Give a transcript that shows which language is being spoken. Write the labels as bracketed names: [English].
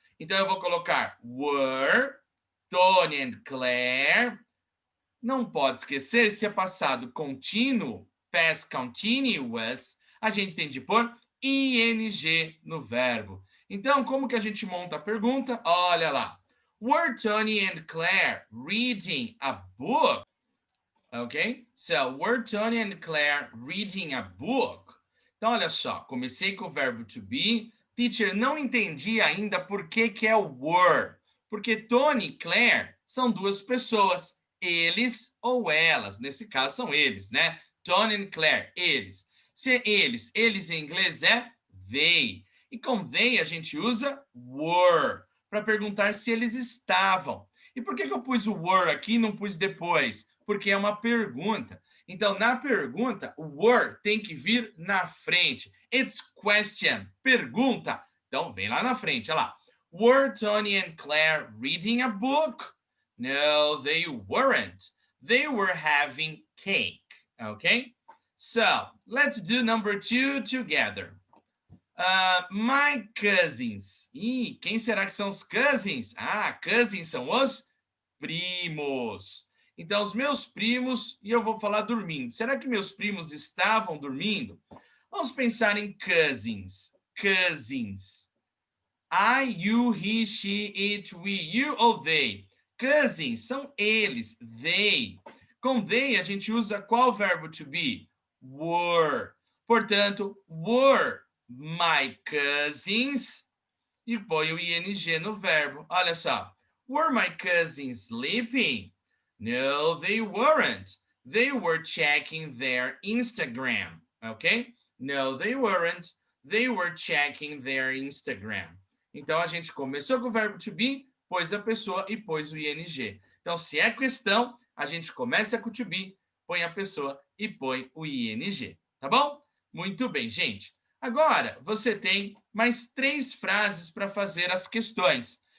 [Portuguese] Então, eu vou colocar were, Tony and Claire. Não pode esquecer, se é passado contínuo, past continuous, a gente tem de pôr ing no verbo. Então, como que a gente monta a pergunta? Olha lá. [English] Were Tony and Claire reading a book? Ok? So, were Tony and Claire reading a book? [Portuguese] Então, olha só. Comecei com o verbo to be. Teacher, não entendi ainda por que é o were. Porque Tony e Claire são duas pessoas. Eles ou elas. Nesse caso, são eles, né? Tony and Claire, eles. Se eles em inglês é they. E com they a gente usa were para perguntar se eles estavam. E por que eu pus o were aqui e não pus depois? Porque é uma pergunta. Então, na pergunta, o were tem que vir na frente. [English] It's question, [Portuguese] pergunta. Então, vem lá na frente, olha lá. [English] Were Tony and Claire reading a book? No, they weren't. They were having cake, okay? So, let's do number 2 together. My cousins. [Portuguese] Ih, quem será que são os cousins? Ah, cousins são os primos. Então, os meus primos, e eu vou falar dormindo. Será que meus primos estavam dormindo? Vamos pensar em cousins. Cousins. [English] I, you, he, she, it, we, you ou they? [Portuguese] Cousins são eles, they. Com they, a gente usa qual verbo to be? Were. Portanto, [English] were my cousins. [Portuguese] E põe o ing no verbo. Olha só. [English] Were my cousins sleeping? No, they weren't. They were checking their Instagram. Okay? No, they weren't. They were checking their Instagram. [Portuguese] Então, a gente começou com o verbo to be, pôs a pessoa e pôs o ing. Então, se é questão, a gente começa com o to be, põe a pessoa e põe o ing. Tá bom? Muito bem, gente. Agora, você tem mais 3 frases para fazer as questões.